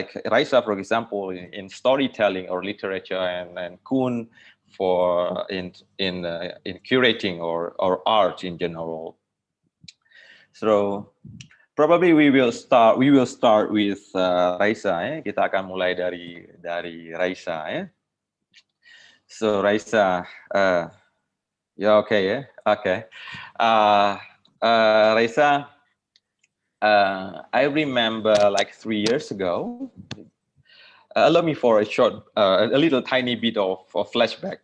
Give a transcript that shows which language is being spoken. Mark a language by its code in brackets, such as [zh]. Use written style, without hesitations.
[en] Like Raisa, for example, in storytelling or literature, and Koon for in curating or art in general. So probably we will start with Raisa. [id] Kita akan mulai dari Raisa. [en] So Raisa, you're okay, yeah? Okay. Raisa, I remember like 3 years ago. Allow me for a short, a little tiny bit of flashback.